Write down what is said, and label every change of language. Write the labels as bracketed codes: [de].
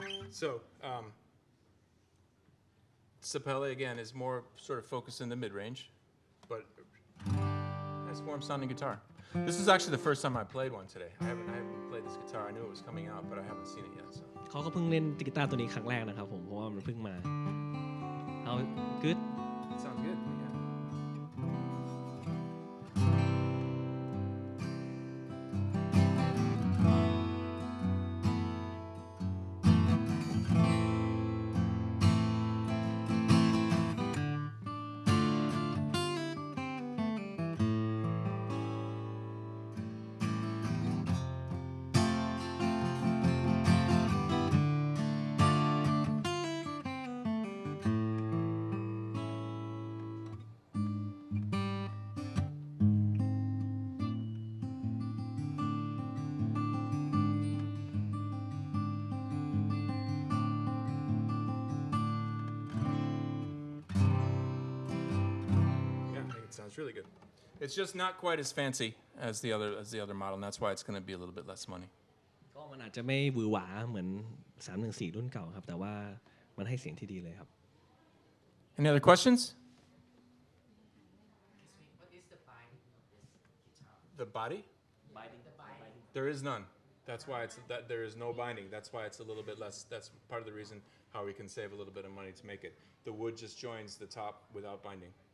[en] So, 𝐶𝐝 again is more sort of focused in the mid-range, but nice warm sounding guitar. This is actually the first time I played one today. I haven't played this guitar. I knew it was coming out, but I haven't seen it yet. So. [th] เขาก็เพิ่งเล่นกีตาร์ตัวนี้ครั้งแรกนะครับผมเพราะว่ามันเพิ่งมา [en] How good It sounds good. Yeah. it's really good. It's just not quite as fancy as the other model, and that's why it's going to be a little bit less money. [th] ก็มันอาจจะไม่หวือหวาเหมือน314รุ่นเก่าครับแต่ว่ามันให้เสียงที่ดีเลยครับ [en] Any other questions? What is the binding of this guitar? The body? Binding. The binding. There is none. That's why there is no binding. That's why it's a little bit less. That's part of the reason how we can save a little bit of money to make it. The wood just joins the top without binding.